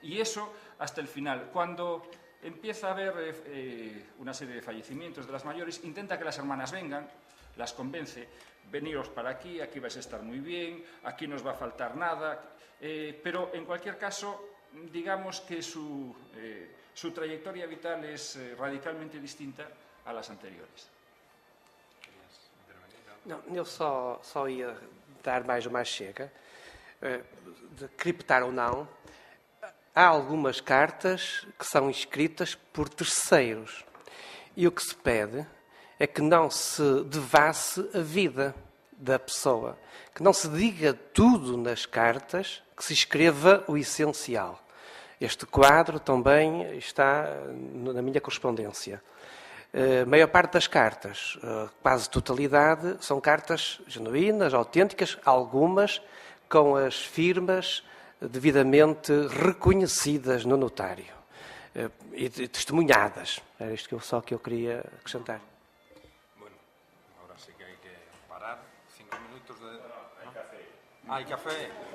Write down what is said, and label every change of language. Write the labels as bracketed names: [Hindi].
[Spanish] Y eso hasta el final. Cuando empieza a haber una serie de fallecimientos de las mayores, intenta que las hermanas vengan, las convence, veniros para aquí vais a estar muy bien, aquí no os va a faltar nada, pero en cualquier caso, digamos que su trayectoria vital es radicalmente distinta a las anteriores. [Portuguese] Não, eu só ia dar mais uma chega, de criptar ou não. Há algumas cartas que são escritas por terceiros e o que se pede é que não se devasse a vida da pessoa, que não se diga tudo nas cartas, que se escreva o essencial. Este quadro também está na minha correspondência. A maior parte das cartas, quase totalidade, são cartas genuínas, autênticas, algumas com as firmas devidamente reconhecidas no notário. e testemunhadas. Era isto que eu queria acrescentar. [Spanish] Bueno, ahora sí que hay que parar. 5 minutos de... ¿No? Hay café. Hay café.